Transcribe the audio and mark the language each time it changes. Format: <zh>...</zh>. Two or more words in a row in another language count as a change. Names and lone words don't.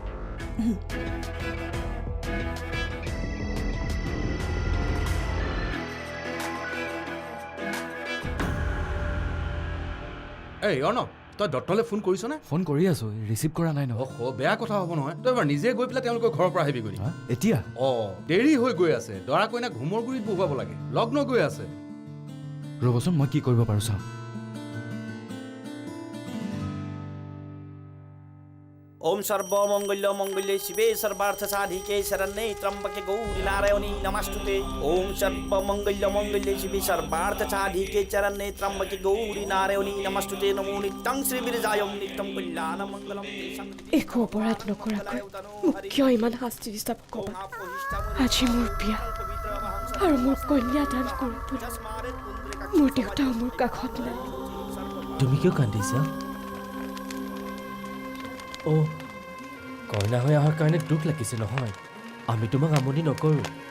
<as>এই অৰ্ণৱ তই দত্তলৈ ফোন কৰিছনে ফোন কৰি আছোঁ ৰিচিভ কৰা নাই নহয় বেয়া কথা হ'ব নহয় তই এবাৰ নিজে গৈ পেলাই তেওঁলোকৰ ঘৰৰ পৰা আহিবি গৈ এতিয়া দেৰি হৈ গৈ আছে দৰা কইনা ঘুমৰ গুৰিত বহুৱাব লাগে লগ্ন গৈ আছে ৰ'বচোন মই কি কৰিব পাৰোঁ চাওঁ</as> <sa>ओम सर्वमंगल्य मंगल्ये शिवे सर्वार्थ साधिके शरण्ये त्र्यंबके गौरी नारायणी नमस्तुते ओम सर्वमंगल्य मंगल्ये शिवे सर्वार्थ साधिके चरण्ये त्र्यंबके गौरी नारायणी नमस्तुते नमो नित्यं श्री विरजायं नित्यं कल्याण मंगलम</sa> <as>একো অপৰাধ নকৰাকৈ মোক কিয় ইমান শাস্তি দিছা ভগৱান আজি মোৰ বিয়া আৰু মোৰ কন্যা দান কৰিবলৈ মোৰ দেউতাও মোৰ কাষত নাই তুমি কিয় কান্দিছা অ কইনা হৈ অহাৰ কাৰণে দুখ লাগিছে নহয় আমি তোমাক আমনি নকৰোঁ</as>